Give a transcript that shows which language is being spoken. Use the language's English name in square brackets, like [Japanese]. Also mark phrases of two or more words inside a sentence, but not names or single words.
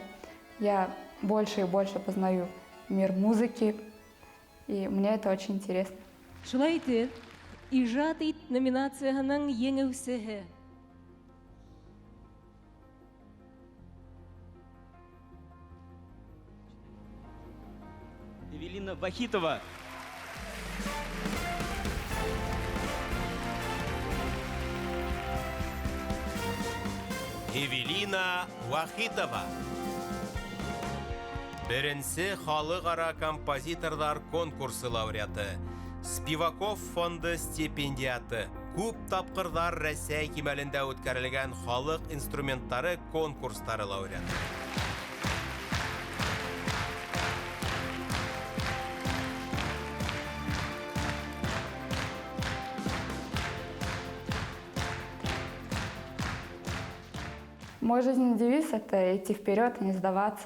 [Russian] Я больше и больше познаю мир музыки, и мне это очень интересно. [Bashkir] Шулай итеп, ижад ит номинацияның еңеүсеһе. Эвелина Вахитова. Эвелина Вахитова. Беренсе халыкара композиторлар конкурсы лауреаты. Спиваков фонды стипендиаты. Күп тапкырлар Рәсәй кимәлендә үткәрелгән халык инструменттары конкурстары лауреаты. [Russian] Мой жизненный девиз — это идти вперед и не сдаваться.